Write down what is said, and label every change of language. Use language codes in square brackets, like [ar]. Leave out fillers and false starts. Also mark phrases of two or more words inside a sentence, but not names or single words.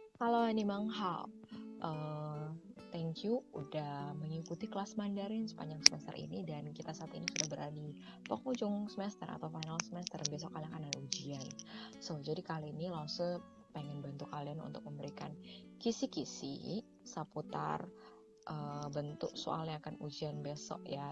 [zh] Halo, ni Mang Hao. [en] Thank you [id] udah mengikuti kelas Mandarin sepanjang semester ini dan kita saat ini sudah berada di penghujung semester atau [en] final semester [id] dan besok kalian akan ada ujian. So, jadi kali ini Lause pengen bantu kalian untuk memberikan kisi-kisi seputar bentuk soal yang akan ujian besok ya.